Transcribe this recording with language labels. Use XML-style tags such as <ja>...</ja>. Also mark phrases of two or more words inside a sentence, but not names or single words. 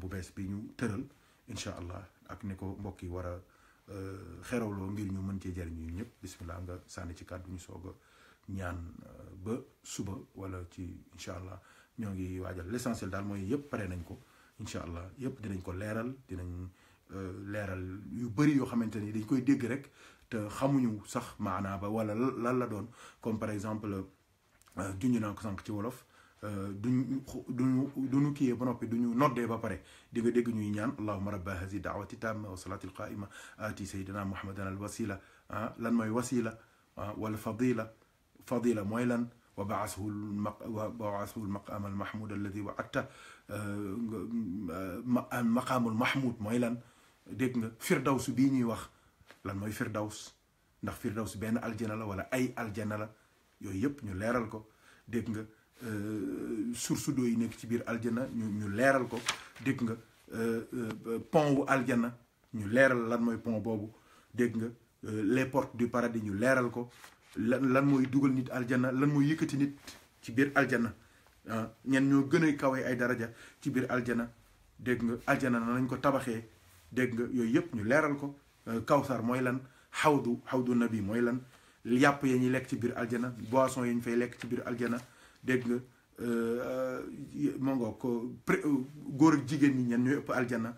<wo>bees bi ñu tëral</wo> <ar>إن شاء الله</ar> <wo>ak ni ko mbokk yi war a xerawloo ngir ñu mën cee jariñu ñun ñëpp bismillah nga sànni ci kàddu ñu soog a ñaan ba suba wala ci incha allah ñoo ngi waajal l'essentiel daal mooy yëpp pare nañ ko incha allah yëpp dinañ ko leeral dinañ leeral yu bëri yoo xamante ni dañ koy dégg rek te xamuñu sax maanaa ba wala lan la doon</wo> <fr>comme par exemple</fr> <wo>junj naa ko sànq ci wolof duñu kiyee ba noppi duñu noddee ba pare di nga dégg ñuy ñaan</wo> <ar>اللهم رب هذه الدعوة التامة والصلاة القائمة آت سيدنا محمدا الوسيلة</ar> <wo>lan mooy wasila wala fadila mooy lan</wo> <ar>وابعثه المقام المحمود الذي وعدته المقام المحمود</ar> <wo>mooy lan dégg nga firdaws bii ñuy wax lan mooy firdaws ndax firdaws benn aljana la wala ay aljana la yooyu yëpp ñu leeral ko dégg nga</wo> <fr>source d'eau</fr> <wo>yi nekk ci biir aljana ñu leeral ko dégg nga pont wu aljana ñu leeral lan mooy pont boobu dégg nga</wo> <fr>les portes du paradis</fr> <wo>ñu leeral ko lan mooy dugal nit aljana lan mooy yëkkati nit ci biir aljana ñen ñoo gën a kawe ay daraja ci biir aljana dégg nga aljana nañ ko tabaxee dégg nga yooyu yëpp ñu leeral ko kawsar mooy lan xawdu nabi mooy lan yàpp ya ñuy lekk ci biir aljana boisson yi ñu fay lekk ci biir aljana dégg nga moo ngoo ko góor ak jigéen ñi ñen ñooy ëpp aljana</wo>